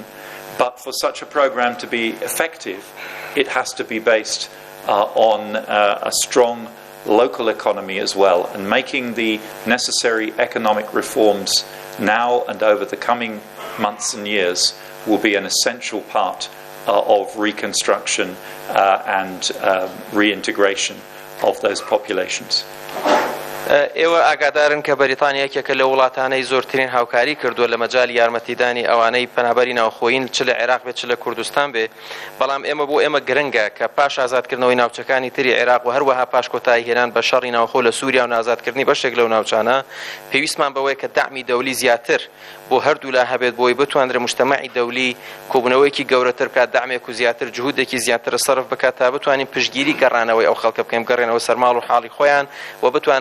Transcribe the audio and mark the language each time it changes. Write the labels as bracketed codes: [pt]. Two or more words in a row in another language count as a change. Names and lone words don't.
[en] But for such a program to be effective, it has to be based on a strong local economy as well, and making the necessary economic reforms now and over the coming months and years will be an essential part of reconstruction and reintegration of those populations. [ckb] ئێوە ئاگادارن کە بەریتانیا یەکێکە لە وڵاتانەی زۆرترین هاوکاری کردووە لە مەجای یارمەتیدانی ئەوانەی پەنابەری ناوخۆیین چ لە عێراق بێت چ لە کوردستان بێ، بەڵام ئێمە بۆ ئێمە گرنگە کە پاش ئازادکردنەوەی ناوچەکانی تری عێراق و هەروەها پاش کۆتایی هێنان بە شەڕی ناوخۆ لە سووریا و نازادکردنی بەشێک لەو ناوچانە پێویستمان بەوەیە کە داعمی دەولی زیاتر بۆ هەردوو لا هەبێت بۆی بتوانرێ مجتەمەعی دەولی کۆبوونەوەیکی گەورەتر بکات، داعمێک و زیاتر جهودێکی زیاتر سەرف بکات تا بتوانین پشتگیری گەڕانەوەی ئەو خەڵکە بکەین، بگەڕێنەوە سەر ماڵ و حاڵی خۆیان و بتوانن ژیان